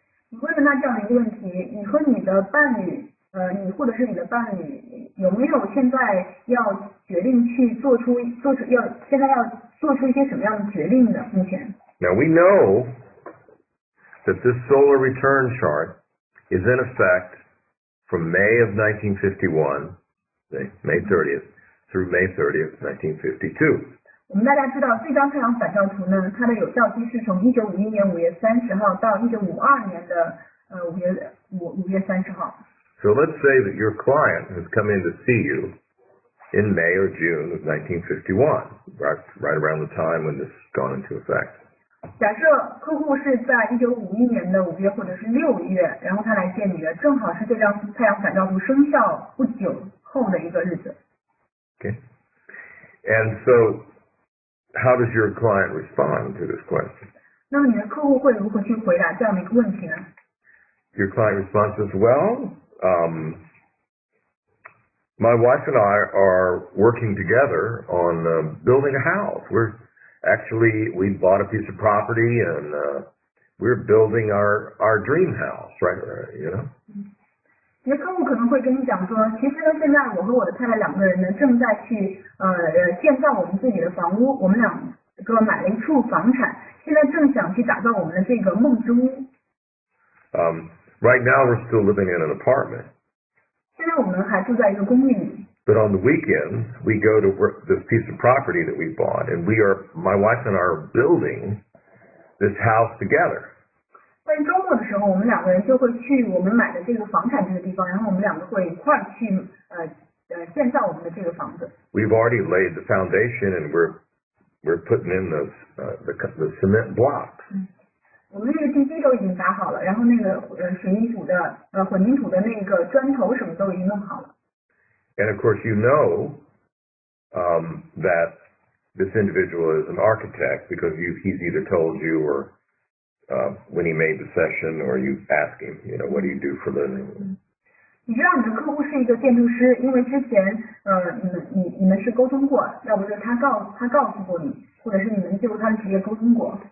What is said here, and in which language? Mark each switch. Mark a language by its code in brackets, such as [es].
[zh] 你会问他这样的一个问题：你和你的伴侣，你或者是你的伴侣，有没有现在要决定去现在要做出一些什么样的决定的？目前。 [en] Now we know that this solar return chart is in effect from May of 1951, May 30th, through May 30th, 1952. [zh] 我们大家知道这张太阳反照图呢，它的有效期是从1951年5月30号到1952年的5月30号。 [en] So let's say that your client has come in to see you in May or June of 1951, right around the time when this has gone into effect. [zh] 假设客户是在1951年的5月或者是6月，然后他来见你的，正好是这张太阳反照图生效不久后的一个日子。 [en] Okay. And so, how does your client respond to this question? 那么你的客户会如何去回答这样的一个问题呢？ Your client responds as well. My wife and I are working together on building a house. We bought a piece of property and we're building our dream house, right? You know. [zh] 你的客户可能会跟你讲说，其实呢，现在我和我的太太2个人呢，正在去建造我们自己的房屋，我们2个买了一处房产，现在正想去打造我们的这个梦之屋。 [en] Right now we're still living in an apartment. [zh] 现在我们还住在一个公寓里。 [en] But on the weekends, we go to this piece of property that we bought, and my wife and I are building this house together. [zh] 但是周末的时候，我们两个人就会去我们买的这个房产这个地方，然后我们两个会一块儿去建造我们的这个房子。 [en] We've already laid the foundation, and we're putting in the cement blocks. [zh] 我们这个地基都已经打好了，然后那个水泥土的混凝土的那个砖头什么都已经弄好了。 [en] And of course, you know that this individual is an architect because he's either told you or when he made the session or you ask him, what do you do for a living? [zh] 你知道你的客户是一个建筑师，因为之前你们是沟通过，要不是他告诉过你，或者是你们就他的职业沟通过。